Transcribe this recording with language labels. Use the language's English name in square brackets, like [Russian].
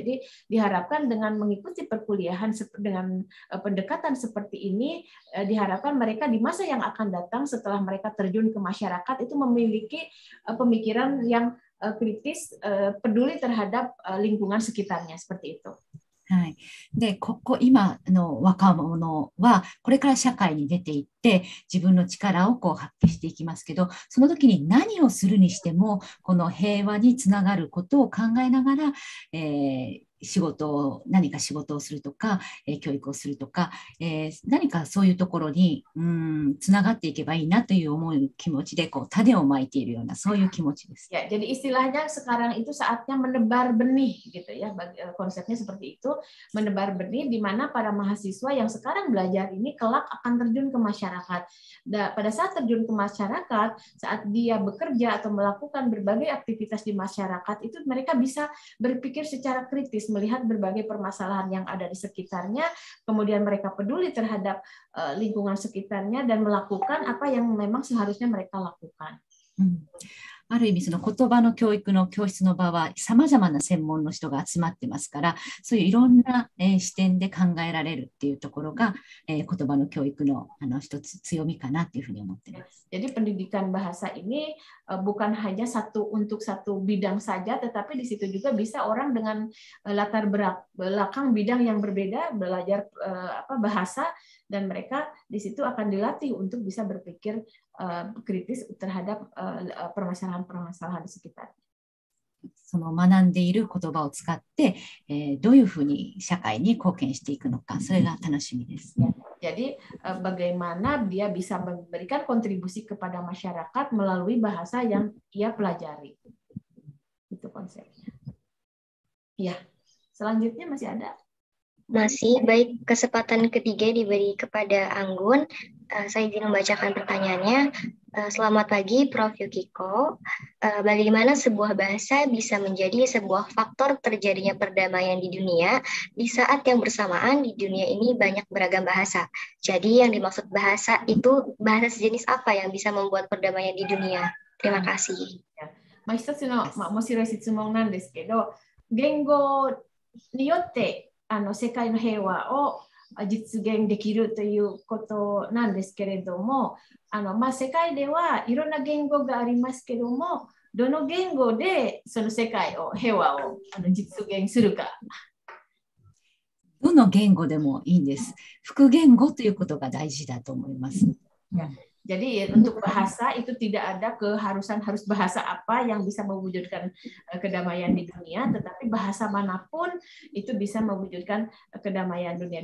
[Indonesian] Jadi diharapkan dengan mengikuti perkuliahan dengan pendekatan seperti ini, diharapkan mereka di masa yang akan datang setelah mereka terjun ke masyarakat itu memiliki pemikiran yang kritis, peduli terhadap lingkungan sekitarnya, seperti itu. [Japanese] はい。で、今の若者は、これから社会に出ていって、自分の力をこう発揮していきますけど、その時に何をするにしても、この平和につながることを考えながら、何か仕事をするとか、教育をするとか、何かそういうところにつながっていけばいいなという思う気持ちでこう種をまいているようなそういう気持ちです。 [Indonesian] Ya, jadi istilahnya sekarang itu saatnya menebar benih gitu ya, konsepnya seperti itu, menebar benih di mana para mahasiswa yang sekarang belajar ini kelak akan terjun ke masyarakat. Pada saat terjun ke masyarakat, saat dia bekerja atau melakukan berbagai aktivitas di masyarakat itu mereka bisa berpikir secara kritis, melihat berbagai permasalahan yang ada di sekitarnya, kemudian mereka peduli terhadap lingkungan sekitarnya dan melakukan apa yang memang seharusnya mereka lakukan. [Japanese] ある意味その言葉の教育の教室の場は様々な専門の人が集まってますから、そういういろんな視点で考えられるっていうところが言葉の教育の一つ強みかなというふうに思っています。 [Indonesian] Jadi pendidikan bahasa ini bukan hanya untuk satu bidang saja, tetapi di situ juga bisa orang dengan latar belakang bidang yang berbeda belajar bahasa, dan mereka di situ akan dilatih untuk bisa berpikir kritis terhadap permasalahan-permasalahan di sekitar. [Japanese] その学んでいる言葉を使って、どういうふうに社会に貢献していくのか、それが楽しみです。 [Indonesian] Jadi bagaimana dia bisa memberikan kontribusi kepada masyarakat melalui bahasa yang ia pelajari. Itu konsepnya. Ya, selanjutnya masih ada. Masih, baik, kesempatan ketiga diberi kepada Anggun. Saya izin membacakan pertanyaannya. Selamat pagi, Prof. Yukiko. Bagaimana sebuah bahasa bisa menjadi sebuah faktor terjadinya perdamaian di dunia di saat yang bersamaan di dunia ini banyak beragam bahasa? Jadi yang dimaksud bahasa itu bahasa sejenis apa yang bisa membuat perdamaian di dunia? Terima kasih. [Japanese] 一つの面白い質問なんですけど、言語によって世界の平和を実現できるということなんですけれども、世界ではいろんな言語がありますけども、どの言語でその世界を平和を実現するか。どの言語でもいいんです。複言語ということが大事だと思います。 [Indonesian] Jadi untuk bahasa itu tidak ada keharusan harus bahasa apa yang bisa mewujudkan kedamaian di dunia, tetapi bahasa manapun itu bisa mewujudkan kedamaian dunia.